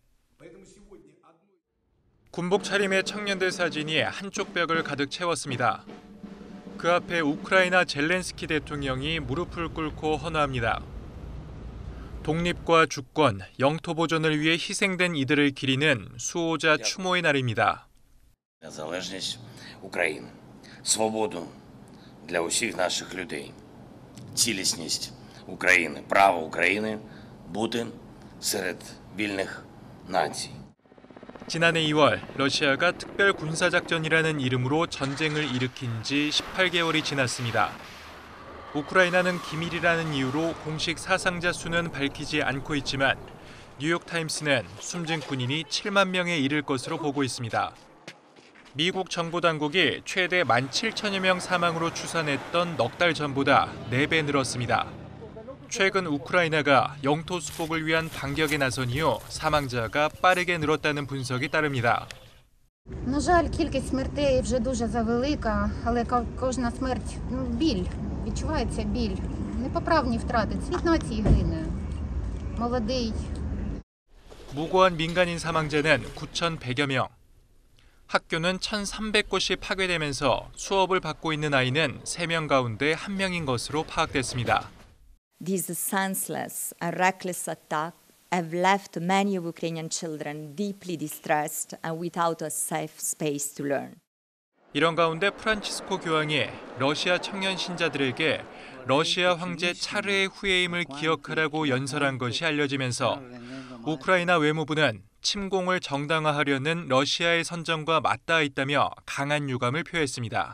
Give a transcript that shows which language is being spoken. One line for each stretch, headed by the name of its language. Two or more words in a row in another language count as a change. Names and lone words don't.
Korean: 군복 차림의 청년들 사진이 한쪽 벽을 가득 채웠습니다. 그 앞에 우크라이나 젤렌스키 대통령이 무릎을 꿇고 헌화합니다. 독립과 주권, 영토 보존을 위해 희생된 이들을 기리는 수호자 추모의 날입니다.
Ukrainian: Незалежність України, свободу для усіх наших людей, цілісність України, право України бути серед вільних націй.
Korean: 지난해 2월 러시아가 특별 군사작전이라는 이름으로 전쟁을 일으킨 지 18개월이 지났습니다. 우크라이나는 기밀이라는 이유로 공식 사상자 수는 밝히지 않고 있지만 뉴욕타임스는 숨진 군인이 7만 명에 이를 것으로 보고 있습니다. 미국 정부 당국이 최대 17,000여 명 사망으로 추산했던 넉 달 전보다 4배 늘었습니다. 최근 우크라이나가 영토 수복을 위한 반격에 나선 이후 사망자가 빠르게 늘었다는 분석이 따릅니다.
Ukrainian: На жаль, кількість смертей вже дуже завелика, але кожна смерть – біль. Відчувається біль. Непоправні втрати. Світ нації гине. молодий.
Korean: 무고한 민간인 사망자는 9,100여 명. 학교는 1,300곳이 파괴되면서 수업을 받고 있는 아이는 3명 가운데 1명인 것으로 파악됐습니다.
English: These senseless and reckless attacks have left many Ukrainian children deeply distressed and without a safe space to learn.
Korean: 이런 가운데 프란치스코 교황이 러시아 청년 신자들에게 러시아 황제 차르의 후예임을 기억하라고 연설한 것이 알려지면서 우크라이나 외무부는 침공을 정당화하려는 러시아의 선정과 맞닿아 있다며 강한 유감을 표했습니다.